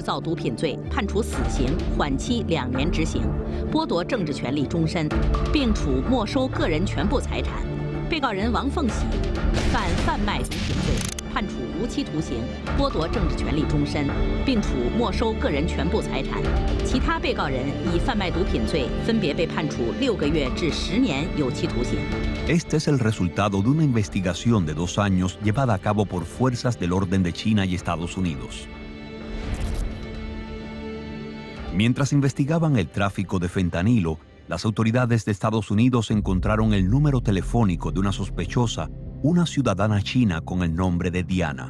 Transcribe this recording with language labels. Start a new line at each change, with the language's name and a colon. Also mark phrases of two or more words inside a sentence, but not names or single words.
Chinese: 造毒品罪，判处死刑，缓期2年执行，剥夺政治权利终身，并处没收个人全部财产。被告人王凤喜犯贩卖毒品罪，判处无期徒刑，剥夺政治权利终身，并处没收个人全部财产。其他被告人以贩卖毒品罪分别被判处6个月至10年有期徒刑。
Spanish: Este es el resultado de una investigación de 2 años llevada a cabo por fuerzas del orden de China y Estados Unidos. Mientras investigaban el tráfico de fentanilo, las autoridades de Estados Unidos encontraron el número telefónico de una sospechosa, una ciudadana china con el nombre de Diana.